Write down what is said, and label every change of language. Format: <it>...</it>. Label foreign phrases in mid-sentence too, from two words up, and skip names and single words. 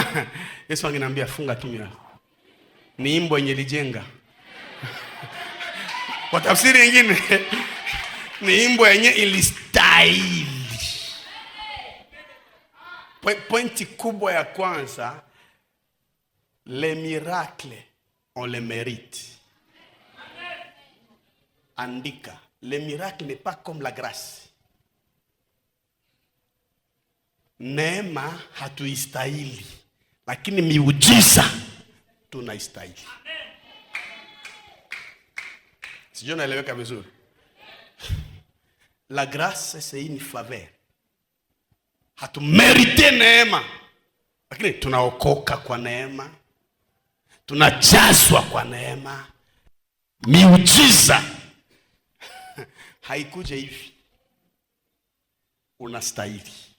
<sw>Yesu angeniambia funga kinywa. Ni imbwa yenye lijenga. Kwa tafsiri nyingine ni imbwa yenye ilistahili. Pointi kubwa ya kwanza,</sw> <fr>les miracles on les mérite. Andika, les miracles n'est pas comme la grâce.</fr> <sw>Neema hatuistahili, lakini miujiza tunaistahili. Sijui naeleweka vizuri?</sw> <fr>La grâce c'est une faveur.</fr> <sw>Hatumerite neema, lakini tunaokoka kwa neema, tunajazwa kwa neema. Miujiza haikuja hivi, unastahili.</sw>